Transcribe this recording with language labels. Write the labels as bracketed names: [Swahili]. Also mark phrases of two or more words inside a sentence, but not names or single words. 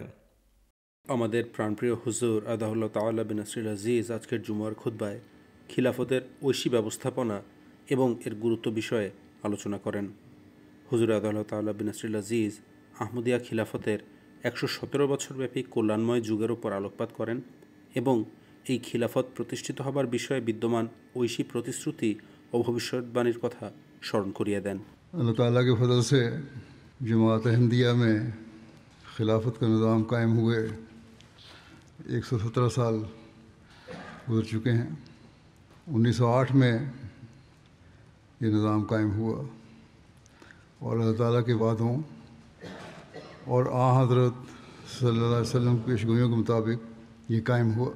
[Bangla] আমাদের প্রাণপ্রিয় হুজুর [Arabic] أيده الله تعالى بنصره العزيز [Bangla] আজকের জুমার খুতবায় খিলাফতের ঐশী ব্যবস্থাপনা এবং এর গুরুত্ব বিষয়ে আলোচনা করেন। হুজুর [Arabic] أيده الله تعالى بنصره العزيز [Bangla] আহমদিয়া খিলাফতের 117 বছরব্যাপী কল্যাণময় যুগের ওপর আলোকপাত করেন এবং এই খিলাফত প্রতিষ্ঠিত হবার বিষয়ে বিদ্যমান ঐশী প্রতিশ্রুতি ও ভবিষ্যৎবাণীর কথা স্মরণ করিয়ে দেন। [Urdu] اللہ تعالیٰ کے فضل سے جماعت احمدیہ میں خلافت کا نظام قائم ہوئے 117 سال گزر چکے ہیں۔ 1908 میں یہ نظام قائم ہوا اور اللہ تعالیٰ کے وعدوں اور حضرت [Arabic] صلی اللہ علیہ وسلم [Urdu] کی پیشگوئیوں کے مطابق یہ قائم ہوا۔